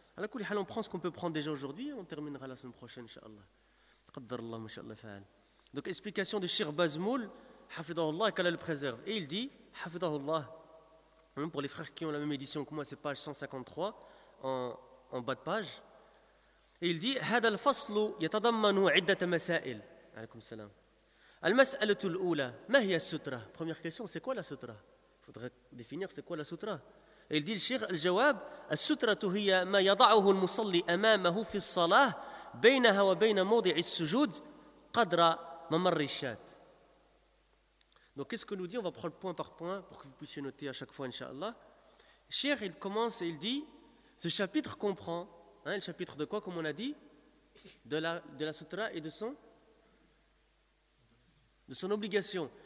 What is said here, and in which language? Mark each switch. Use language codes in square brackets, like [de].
[fr] À la kulli hal, on prend ce qu'on peut prendre déjà aujourd'hui et on terminera la semaine prochaine, inshallah. Qaddarallah ma sha'Allah fa'al. Donc explication de Cheikh Bezmoul, hafidahullah et qu'Allah le préserve, et il dit hafidahullah, pour les frères qui ont la même édition que moi, c'est page 153 en bas de page. Et il dit [ar] هذا الفصل يتضمن عدة مسائل. عليكم السلام. المسألة الأولى ما هي السترة؟ [fr] Première question, c'est quoi la sutra? Il faudrait définir c'est quoi la sutra. Et il dit le cheikh, [ar] الجواب السترة هي ما يضعه المصلي أمامه في الصلاة بينها وبين موضع السجود قدر ممر الشات. [fr] Donc qu'est-ce que nous dit, on va prendre point par point pour que vous puissiez noter à chaque fois, inshallah. Cheikh, il commence et il dit ce chapitre comprend, hein, le chapitre de quoi, comme on a dit, de la sutra et de son obligation.